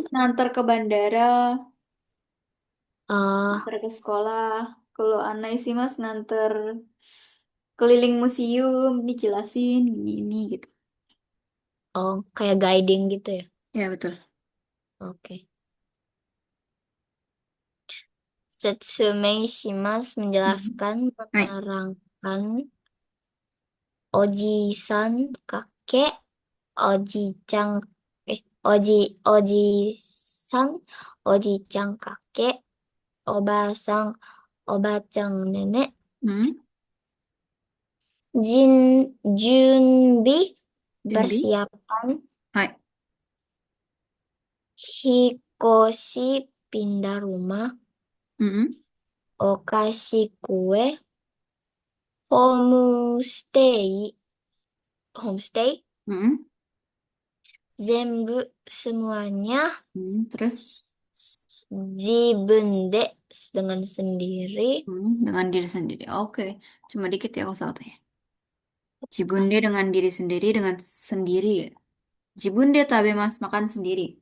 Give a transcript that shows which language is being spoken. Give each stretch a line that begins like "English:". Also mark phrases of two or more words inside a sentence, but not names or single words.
Indonesian: okurimas ngantar ke bandara, eh ngantar ke sekolah. Kalau anaisimas ngantar keliling museum, dijelasin ini gitu. oh kayak guiding gitu ya. Ya betul. Oke.
Japanese: 説明します menjelaskan,
Indonesian: Hai. menerangkan. Oji-san, kakek.
Japanese: おじちゃん、おじ、おじさん,
Indonesian: Oji-chan, kakek.
Japanese: おばさん、おばちゃん, nenek. Hmm?
Indonesian: Junbi, Junbi? persiapan. Hai. Hikoshi, pindah rumah. Mm-mm.
Japanese: お菓子、kue, ホームステイ、 Hmm,
Indonesian: zenbu semuanya terus jibunde dengan sendiri. dengan diri sendiri. Oke, cuma dikit ya kalau salahnya. Jibunde dengan diri sendiri dengan sendiri.
Japanese: 自分で食べます
Indonesian: makan sendiri.